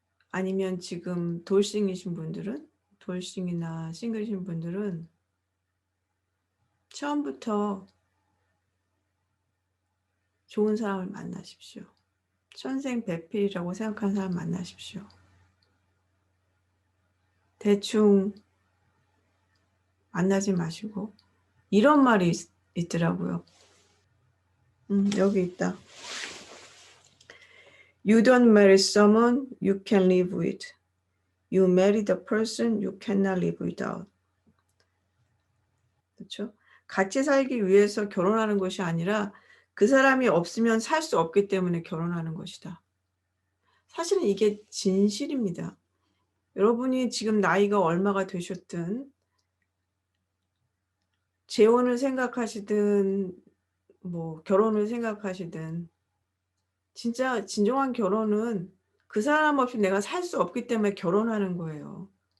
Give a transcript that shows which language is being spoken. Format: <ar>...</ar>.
<ko>아니면 지금 돌싱이신 분들은 돌싱이나 싱글이신 분들은 처음부터 좋은 사람을 만나십시오. 천생배필이라고 생각하는 사람 만나십시오. 대충 만나지 마시고 이런 말이 있더라고요. 여기 있다.</ko> <en>You don't marry someone you can live with. You marry the person you cannot live without.</en> <ko>그렇죠? 같이 살기 위해서 결혼하는 것이 아니라 그 사람이 없으면 살 수 없기 때문에 결혼하는 것이다. 사실은 이게 진실입니다. 여러분이 지금 나이가 얼마가 되셨든 재혼을 생각하시든 뭐 결혼을 생각하시든 진짜 진정한 결혼은 그 사람 없이 내가 살 수 없기 때문에 결혼하는 거예요.</ko>